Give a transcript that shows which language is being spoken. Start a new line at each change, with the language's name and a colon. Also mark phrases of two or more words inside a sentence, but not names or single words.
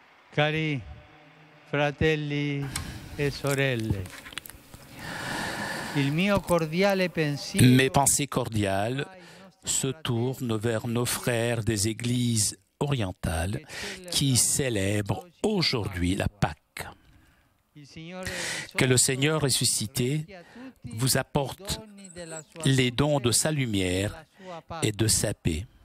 Italian: Cari fratelli e sorelle, il mio cordiale pensiero
French: Mes pensées cordiales se tournent vers nos frères des églises orientales qui célèbrent aujourd'hui la Pâque. Que le Seigneur ressuscité vous apporte les dons de sa lumière et de sa paix.